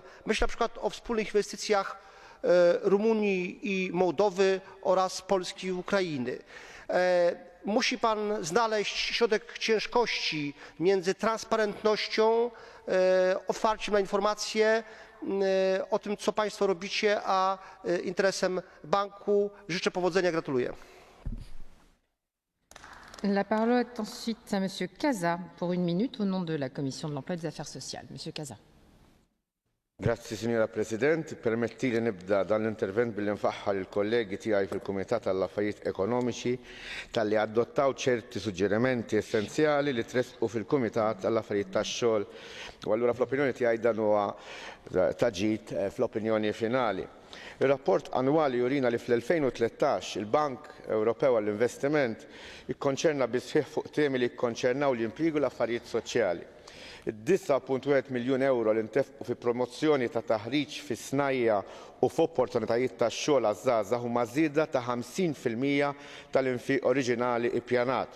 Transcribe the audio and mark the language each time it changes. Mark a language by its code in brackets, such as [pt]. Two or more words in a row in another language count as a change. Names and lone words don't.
[pl] Myślę na przykład o wspólnych inwestycjach Rumunii i Mołdowy oraz Polski i Ukrainy. Musi Pan znaleźć środek ciężkości między transparentnością, otwarciem na informacje o tym, co Państwo robicie, a interesem banku. Życzę powodzenia, gratuluję. [fr] La parole est ensuite à Monsieur Casa pour 1 minute au nom de la Commission de l'Emploi et des Affaires sociales. Monsieur Casa. [mt] Grazzi, Signora President. Permettili nibda dan l-intervent billi nfaħħal il-kollegi tiegħi fil-Kumitat għall-Affarijiet Ekonomiċi talli adottaw ċerti suġġerimenti essenzjali li tresqu fil-Kumitat għall-Affarijiet tax-xogħol. U allura fl-opinjoni tiegħi dan huwa taġid fl-opinjoni finali. Ir-rapport annwali jurina li fl-2013 il-Bank Ewropew għall-Investiment ikkonċerna bisħieħ fuq temi li jikkonċernaw l-impjiegu l-affarijiet soċjali. 9.1 miljun euro li ntefqu fi promozzjoni ta' taħriġ fi snajja u f'opportunitajiet ta' xogħol għaż-żgħażagħ huma żieda ta' 50% tal-infiq oriġinali ppjanat.